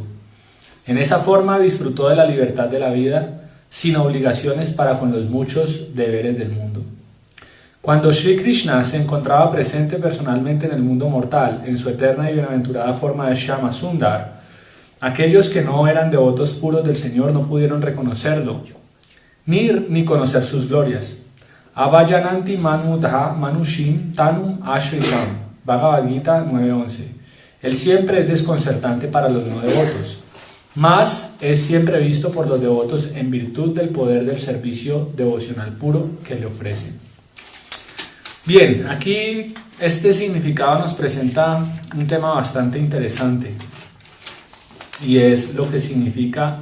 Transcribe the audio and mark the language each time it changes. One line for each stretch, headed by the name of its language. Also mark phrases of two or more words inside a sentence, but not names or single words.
Spanish: En esa forma disfrutó de la libertad de la vida, sin obligaciones para con los muchos deberes del mundo. Cuando Sri Krishna se encontraba presente personalmente en el mundo mortal, en su eterna y bienaventurada forma de Shama Sundar, aquellos que no eran devotos puros del Señor no pudieron reconocerlo, ni conocer sus glorias.
Sanskrit: Avayananti manudha manushim tanum ashritam.
Spanish: Bhagavad Gita 9:11. Él siempre es desconcertante para los no devotos, mas es siempre visto por los devotos en virtud del poder del servicio devocional puro que le ofrecen. Bien, aquí este significado nos presenta un tema bastante interesante, y es lo que significa.